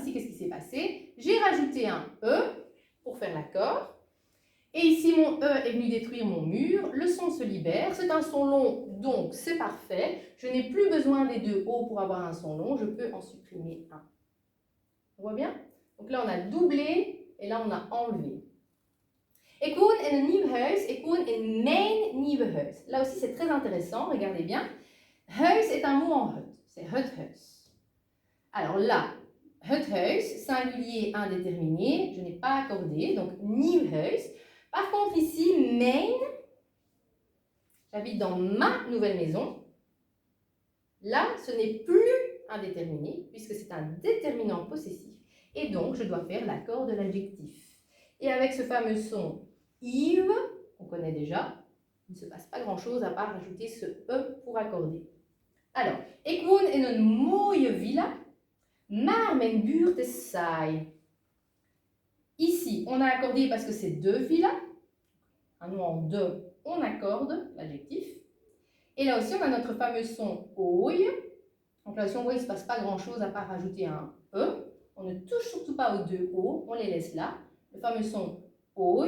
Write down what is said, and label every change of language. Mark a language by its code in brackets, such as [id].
[fr] Ici, qu'est-ce qui s'est passé? J'ai rajouté un E pour faire l'accord. Et ici, mon E est venu détruire mon mur. Le son se libère. C'est un son long, donc c'est parfait. Je n'ai plus besoin des 2 O pour avoir un son long. Je peux en supprimer un. On voit bien? Donc là, on a doublé et là, on a enlevé. [nl] Ik woon in een nieuw huis. Ik woon in mijn nieuwe huis. [fr] Là aussi, c'est très intéressant. Regardez bien. Huis est un mot en het. C'est het huis. Alors là, het huis, singulier indéterminé, je n'ai pas accordé, donc nieuw huis. Par contre ici, mijn, j'habite dans ma nouvelle maison. Là, ce n'est plus indéterminé, puisque c'est un déterminant possessif. Et donc, je dois faire l'accord de l'adjectif. Et avec ce fameux son Yves, qu'on connaît déjà, il ne se passe pas grand-chose à part rajouter ce E pour accorder. Alors, [nl] ik woon in een mooie villa, maar mijn buurt is saai. [fr] Ici, on a accordé parce que c'est 2 villas. Un nom en 2, on accorde l'adjectif. Et là aussi, on a notre fameux son OI. Donc là aussi, on voit qu'il ne se passe pas grand-chose à part rajouter un E. On ne touche surtout pas aux 2 O, on les laisse là. Le fameux son OI.